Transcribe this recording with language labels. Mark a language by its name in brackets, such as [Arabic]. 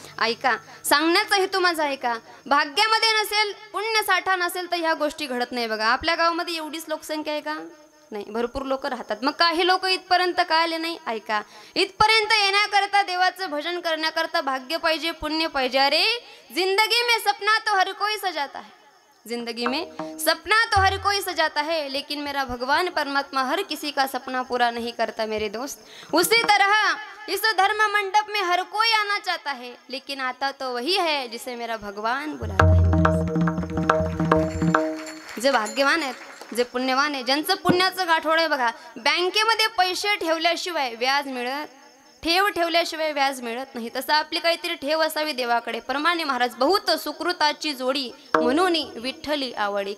[Marathi] ऐका, सांगण्याचा हेतू माझा ऐका, भाग्यामध्ये नसेल, पुण्य साठा नसेल तर ह्या गोष्टी घडत नाही. बघा, आपल्या गावामध्ये एवढीच लोकसंख्या आहे का? नाही, भरपूर लोक राहतात. मग काही लोक इथपर्यंत का आले नाही? ऐका, इथपर्यंत येण्याकरता देवाचं भजन करण्याकरता भाग्य पाहिजे, पुण्य पाहिजे. [Hindi] अरे जिंदगी में सपना तो हर कोई सजाता है, जिंदगी में सपना तो हर कोई सजाता है, लेकिन मेरा भगवान परमात्मा हर किसी का सपना पूरा नहीं करता मेरे दोस्त. उसी तरह इस धर्म मंडप में हर कोई आना चाहता है, लेकिन आता तो वही है जिसे मेरा भगवान बुलाता है. [Marathi] जे भाग्यवान आहेत, जे पुण्यवान आहे, ज्यांचं पुण्याचं गाठोड आहे बघा, बँकेमध्ये पैसे ठेवल्याशिवाय व्याज मिळत, ठेव ठेवल्याशिवाय व्याज मिळत नाही, तसं आपली काहीतरी ठेव असावी देवाकडे. परमाने महाराज बहुत सुकृताची जोडी म्हणून विठ्ठली आवडी.